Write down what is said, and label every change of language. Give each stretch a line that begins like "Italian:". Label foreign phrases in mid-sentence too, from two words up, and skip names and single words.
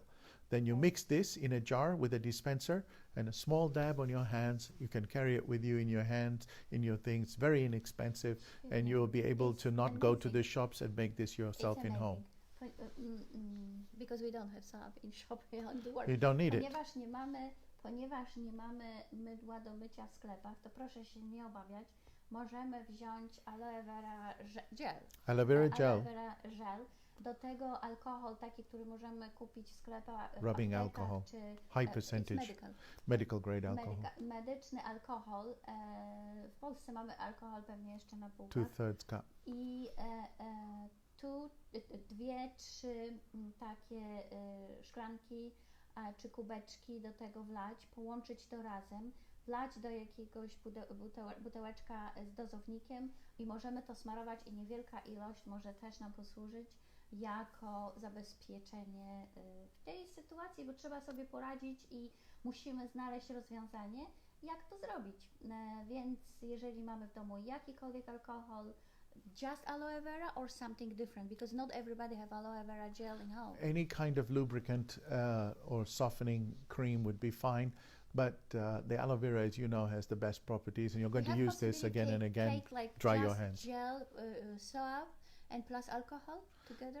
English: Then you mix this in a jar with a dispenser and a small dab on your hands. You can carry it with you in your hands, in your things. Very inexpensive, and you'll be able to not go to the shops and make this yourself in home. Because we don't have soap in shop on the world. You don't need it.
Polish: Ponieważ nie mamy mydła do mycia w sklepach, to proszę się nie obawiać. Możemy wziąć
English: aloe vera gel. Aloe vera gel. Aloe vera gel.
Polish: Do tego alkohol taki, który możemy kupić w sklepach.
English: Rubbing alcohol. High percentage. Medical grade alcohol.
Polish: Medyczny alkohol. W Polsce mamy alkohol pewnie jeszcze na półkach.
English: 2/3 cup.
Polish: I tu 2-3 takie szklanki czy kubeczki do tego wlać, połączyć to razem, wlać do jakiegoś buteleczka z dozownikiem i możemy to smarować i niewielka ilość może też nam posłużyć jako zabezpieczenie w tej sytuacji, bo trzeba sobie poradzić i musimy znaleźć rozwiązanie, jak to zrobić. Więc jeżeli mamy w domu jakikolwiek alkohol,
English: just aloe vera or something different, because not everybody have aloe vera gel in home. Any kind of lubricant or softening cream would be fine, but the aloe vera, as you know, has the best properties, and you're going to use this again and again. Like dry your hands. Gel, soap, and plus alcohol together.